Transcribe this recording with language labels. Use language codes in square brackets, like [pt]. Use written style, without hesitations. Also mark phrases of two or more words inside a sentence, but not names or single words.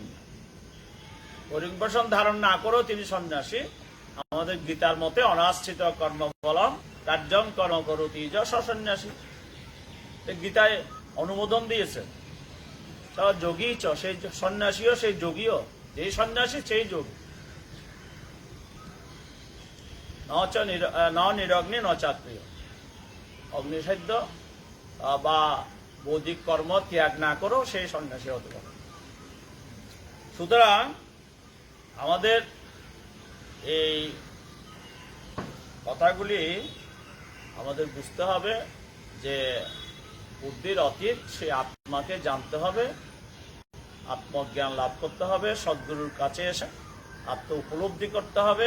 [bn] গরিব বসন ধারণ না করেও তিনি সন্ন্যাসী। আমাদের গীতার মতে [sa] অনাশ্রিত কর্মফলম কার্যং কর্ম করতি যশ সন্ন্যাসী, [bn] গীতায় অনুমোদন দিয়েছে। তারা যোগী চ, সেই সন্ন্যাসীও সেই যোগীও, যেই সন্ন্যাসী সেই যোগী। [sa] ন নিরগ্নি ন চাত্রীয়, [bn] অগ্নিসাধ্য বা বৈদিক কর্ম ত্যাগ না করেও সেই সন্ন্যাসী হতে পারে। সুতরাং আমাদের এই কথাগুলি আমাদের বুঝতে হবে যে বুদ্ধির অতীত সেই আত্মাকে জানতে হবে, আত্মজ্ঞান লাভ করতে হবে, সদ্গুরুর কাছে এসে আত্ম উপলব্ধি করতে হবে।